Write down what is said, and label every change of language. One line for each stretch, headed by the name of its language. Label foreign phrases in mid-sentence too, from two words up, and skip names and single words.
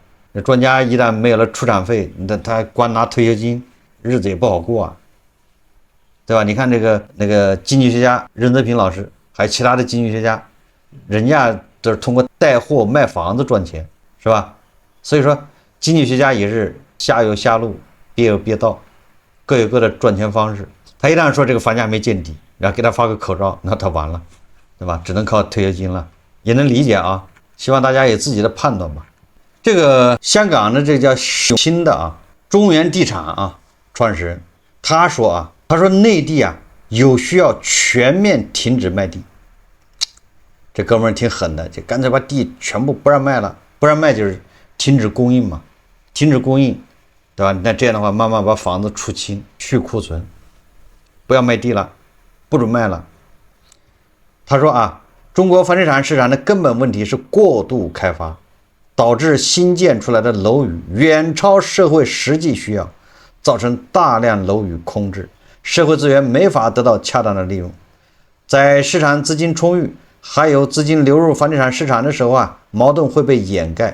Chinese: 那專家一旦沒有了出場費，那他光拿退休金，日子也不好過啊，對吧？你看那個經濟學家任澤平老師，還有其他的經濟學家，人家都是通過帶貨賣房子賺錢，是吧？所以說經濟學家也是下有下路，別有別道。各有各的賺錢方式，他一旦說這個房價沒見底，然後給他發個口罩，那他完了，對吧？只能靠退休金了，也能理解啊。希望大家有自己的判断吧。這個香港的這叫新的啊，中原地產啊創始人，他說內地啊有需要全面停止賣地。這哥們兒挺狠的，就乾脆把地全部不讓賣了，不讓賣就是停止供應嘛，停止供應。对吧？那這樣的話，慢慢把房子出清，去庫存，不要賣地了，不准賣了。他說啊，中國房地產市場的根本問題是過度開發，導致新建出來的樓宇遠超社會實際需要，造成大量樓宇空置，社會資源沒法得到恰當的利用。在市場資金充裕，還有資金流入房地產市場的時候啊，矛盾會被掩蓋。